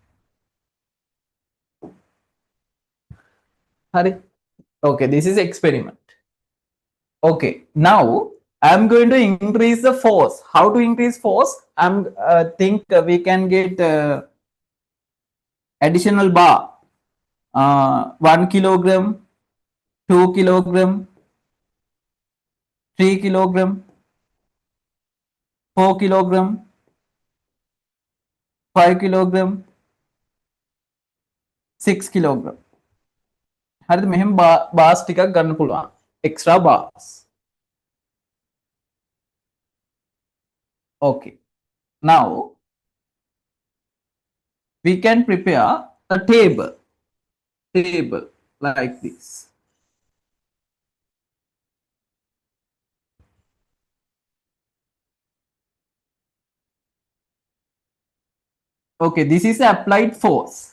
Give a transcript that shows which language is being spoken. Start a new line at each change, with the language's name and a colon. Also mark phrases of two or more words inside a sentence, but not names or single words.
Sinhala: Hari?
English: Okay, this is experiment. Okay, now I'm going to increase the force. How to increase force? I'm think we can get additional bar. 1 kilogram, 2 kilogram, 3 kilogram, 4 kilogram, 5 kilogram, 6 kilogram.
Sinhala: හරිද? මෙහෙම bars ටිකක් ගන්න පුළුවන්.
English: Extra bars. Okay. Now we can prepare a table like this. Okay, this is applied force.